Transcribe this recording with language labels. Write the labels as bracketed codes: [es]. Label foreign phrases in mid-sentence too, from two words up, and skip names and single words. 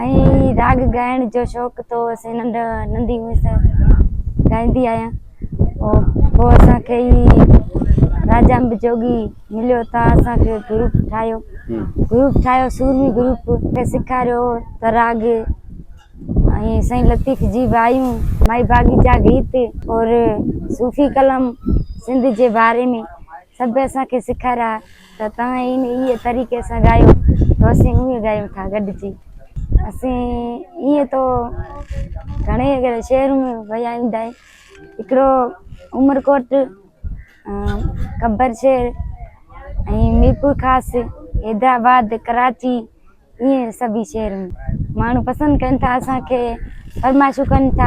[sd] ऐं राग ॻाइण जो शौक़ु तो असां नंढी हूंअ सां ॻाईंदी आहियां। और पोइ असांखे ई राजा अंब जोगी मिलियो त असांखे ग्रुप ठाहियो सूरमी ग्रुप खे सेखारियो त राग। ऐं साईं लतीफ़ जी वायूं, माई बागी जा गीत और सूफ़ी कलम सिंध जे बारे में सभु असांखे सेखारिया त तव्हां इहे तरीक़े सां ॻायो त असीं उहे ॻायूं था गॾिजी। असीं ईअं तो घणे शहर में विया ईंदा आहियूं, हिकिड़ो उमरकोट, कब्बर शहर ऐं मीरपुर ख़ासि, हैदराबाद, कराची, ईअं सभी शहर में माण्हू पसंदि कनि था, असांखे फरमाइशूं कनि था।